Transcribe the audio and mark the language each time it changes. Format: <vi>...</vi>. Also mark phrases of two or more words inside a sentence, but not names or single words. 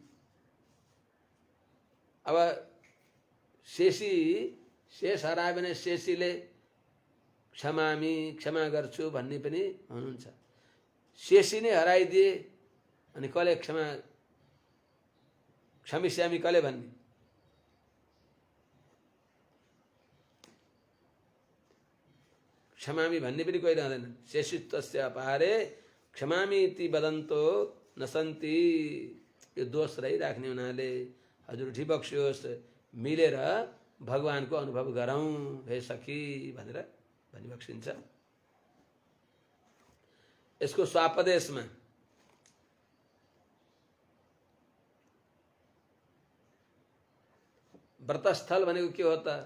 <ne>अब शेषी शेष हरायो भने शेषीले क्षमा गर्छु भन्ने पनि हुनुहुन्छ। शेषी नै हराइदिए अनि कसले क्षमिष्यामी कसले भन्ने? क्षमामी भन्ने पनि कोही रहँदैन।</ne> <sa>शेषित्वस्य अपहारे क्षमामी इति वदन्तो न सन्ति।</sa> <ne>यो दोष रहिराख्ने हुनाले हजुर उठी बक्सियोस्, मिलेर भगवानको अनुभव गरौँ हे सखी भनेर भनिबक्सिन्छ। यसको स्वापदेशमा व्रतस्थल भनेको के हो त?</ne>